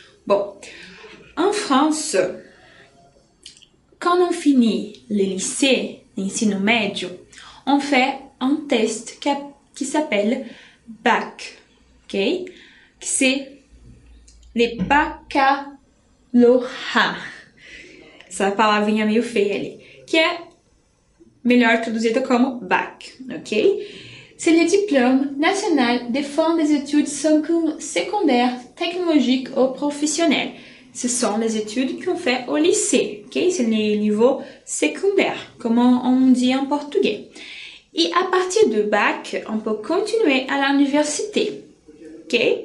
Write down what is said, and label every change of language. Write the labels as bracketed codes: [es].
[fr] Bon, en France, quand on finit le lycée, [pt] l'ensino médio, [fr] on fait un test qui s'appelle BAC, ok? C'est les baccalauréats. [pt] Essa palavrinha meio feia ali, que é melhor traduzida como BAC, ok? [fr] C'est le diplôme national de fin des études secondaires, technologiques ou professionnelles. Ce sont les études qu'on fait au lycée, ok? C'est le niveau secondaire, comme on dit en portugais. Et à partir de bac, on peut continuer à l'université, ok?